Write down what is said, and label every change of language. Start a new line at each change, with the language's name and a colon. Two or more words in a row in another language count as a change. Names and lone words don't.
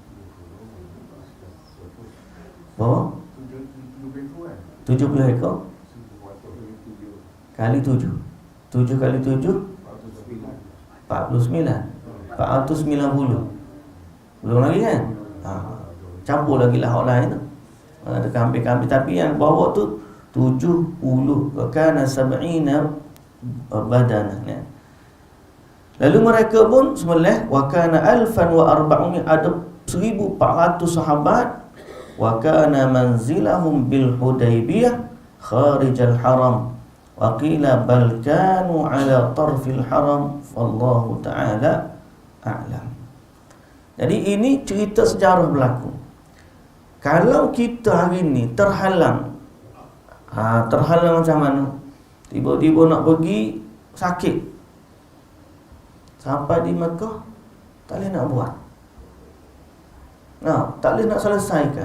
Malay: Berapa? 70 ekor kali 7. 7 kali 7 49. 490. Belum lagi kan? Campur lagi lah orang lain tu. Ada kambing-kambing, tapi yang bawa tu 70.
Arabic: كان سبعين بدنة kan?
Malay: Lalu mereka pun sembelih,
Arabic: وكان
Malay: 1400, ada 1400 sahabat.
Arabic: وكان منزلهم بالحديبية خارج الحرم. وقيل بل كانوا على طرف الحرم. والله تعالى أعلم.
Malay: Jadi ini cerita sejarah berlaku. Kalau kita hari ni terhalang, terhalang macam mana? Tiba-tiba nak pergi sakit, sampai di Mekah tak boleh nak buat, tak boleh nak selesaikan.